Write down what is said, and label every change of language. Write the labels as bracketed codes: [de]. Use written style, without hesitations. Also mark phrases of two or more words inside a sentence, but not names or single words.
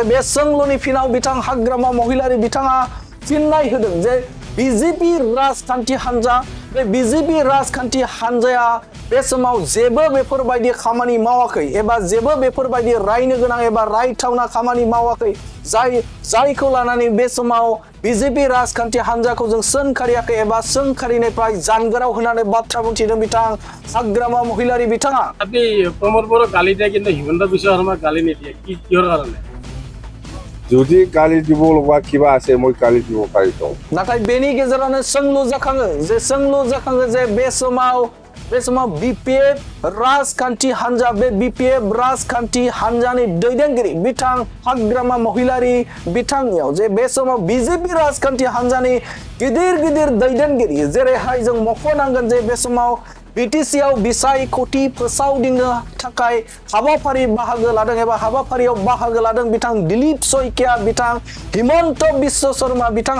[brx] बे सोंलुनि फिनाव बिथां हाग्रामा महिलारि बिथाङा फिननाय होदों जे बिजेपि राजखान्थि हान्जा बे बिजेपि राजखान्थि हान्जाया बे समाव जेबो बेफोरबायदि खामानि मावाखै एबा जेबो बेफोरबायदि रायनो गोनां एबा रायथावना खामानि मावाखै जायखौ लानानै बे समाव बिजेपि राजखान्थि हान्जाखौ जों सोंखारियाखै एबा सोंखारिनिफ्राय जानगाराव होनानै बाथ्रा बुंथिदों बिथां हाग्रामा महिलारि बिथाङा। [as] আপনি প্রমোদ বড় গালি দিয়ে কিন্তু হিমন্ত বিশ্ব শর্মা গালি নিদিয়ে কিহৰ কাৰণে? যদি গালি দিব লগা কিবা আছে মই গালি দিব পাৰিম। [brx] नाथाय बेनि गेजेरावनो सोंलु जाखाङो जे बे समाव बिपिएफ राजखान्थि हान्जा बे बिपिएफ राजखान्थि हान्जानि दैदेनगिरि बिथां हाग्रामा महिलारि बिथांनियाव जे बे समाव बिजेपि राजखान्थि हान्जानि गिदिर दैदेनगिरि जेरैहाय जों मख'नांगोन जे बे समाव बिटिसिआव बिसायख'थि फोसावदिंनो थाखाय हाबाफारियाव बाहागो लादों बिथां दिलीप सयकिया बिथां हिमन्त बिश्व शर्मा बिथाङा।